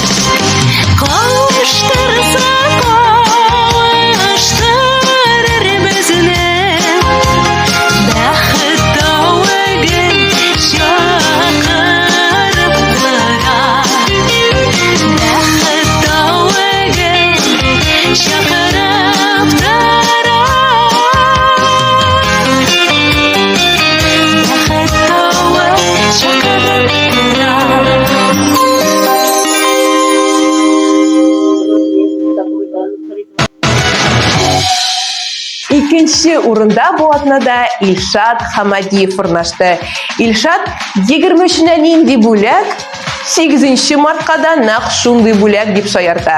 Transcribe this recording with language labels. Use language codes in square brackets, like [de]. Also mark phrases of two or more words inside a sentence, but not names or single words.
[kk] Қауыштырса қауыштырыр бізді, бақыт тауы шақырып тұрар. Бақыт тауы шақырып тұрар. Бақыт тауы шақырып [tt] Икенче урында бу атнада Илшат Хамадиев урнашты. Илшат 23-нә нинди бүләк, 8 мартка да нәкъ шундый бүләк дип шаярта.